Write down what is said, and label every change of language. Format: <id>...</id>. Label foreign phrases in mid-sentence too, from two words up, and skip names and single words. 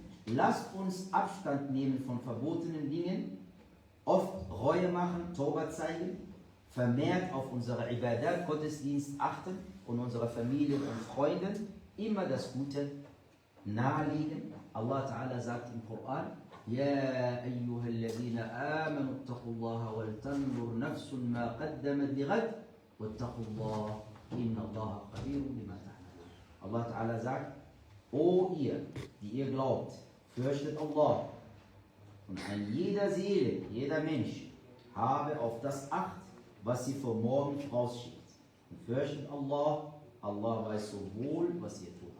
<de>Lasst uns Abstand nehmen von verbotenen Dingen, oft Reue machen, Tauba zeigen, vermehrt auf unsere Ibadat, Gottesdienst achten und unsere Familien und Freunden immer das Gute nahelegen. Allah Ta'ala sagt im Koran,</de> <ar>يا أيها الذين آمنوا اتقوا الله ولتنظر نفس ما قدمت لغد واتقوا الله إن الله خبير بما تعملون.</ar> <de>Allah Ta'ala sagt, O ihr, die ihr glaubt, fürchtet Allah und an jeder Seele, jeder Mensch habe auf das Acht, was sie für morgen vorausschickt. Und fürchtet Allah, Allah weiß so wohl, was ihr tut.</de>